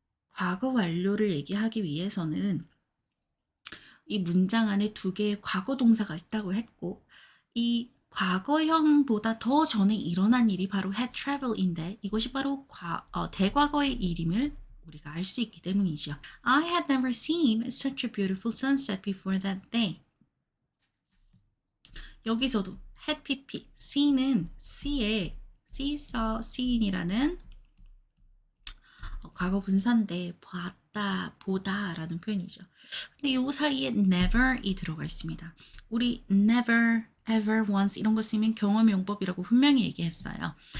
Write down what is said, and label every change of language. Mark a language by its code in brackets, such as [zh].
[ko] 과거 완료를 얘기하기 위해서는 이 문장 안에 두 개의 과거 동사가 있다고 했고 이 과거형보다 더 전에 일어난 일이 바로 [en] had travel [ko] 인데 이것이 바로 대과거의 일임을 우리가 알 수 있기 때문이죠. [en] I had never seen such a beautiful sunset before that day. [ko] 여기서도 [en] had pp, [ko] see는 see saw, seen이라는 과거 분사인데 봤다, 보다 라는 표현이죠. 근데 이 사이에 never이 들어가 있습니다. 우리 never, ever, once 이런 거 쓰면 경험 용법이라고 분명히 얘기했어요.